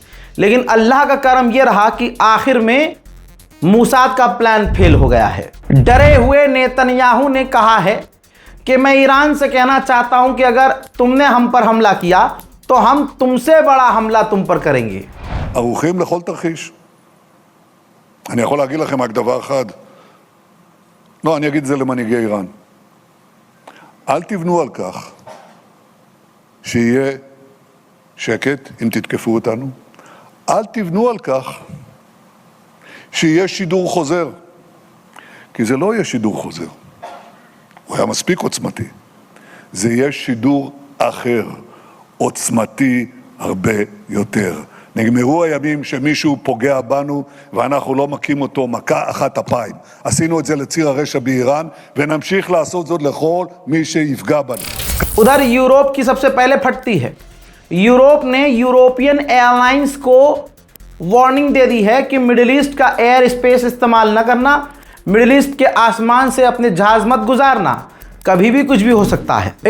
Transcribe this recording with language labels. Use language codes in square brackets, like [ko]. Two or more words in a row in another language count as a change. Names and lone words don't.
[hi] लेकिन अल्लाह का करम यह रहा कि आखिर में मूसाद का प्लान फेल हो गया है। डरे हुए नेतन्याहू ने कहा है कि मैं ईरान से कहना चाहता हूं कि अगर तुमने हम पर हमला किया तो हम तुमसे बड़ा हमला तुम पर करेंगे। [he] ערוכים לכל תרחיש. אני יכול להגיד לכם רק דבר אחד, לא, אני אגיד את זה למנהיגי איראן. אל תבנו על כך שיהיה שקט אם תתקפו אותנו. אל תבנו על כך שיהיה שידור חוזר. כי זה לא יהיה שידור חוזר. הוא היה מספיק עוצמתי. זה יהיה שידור אחר, עוצמתי הרבה יותר. נגמרו הימים שמישהו פוגע בנו ואנחנו לא מכים אותו מכה אחת אפיים. עשינו את זה לציר הרשע באיראן ונמשיך לעשות זאת לכל מי שיפגע בנו. [hi] उधर यूरोप की सबसे पहले फटती है। यूरोप ने [en] European airlines [hi] को वार्निंग दे दी है कि मिडिल ईस्ट का [en] air space [hi] इस्तेमाल न करना, मिडिल ईस्ट के आसमान से अपने जहाज मत गुजारना, कभी भी कुछ भी हो सकता है।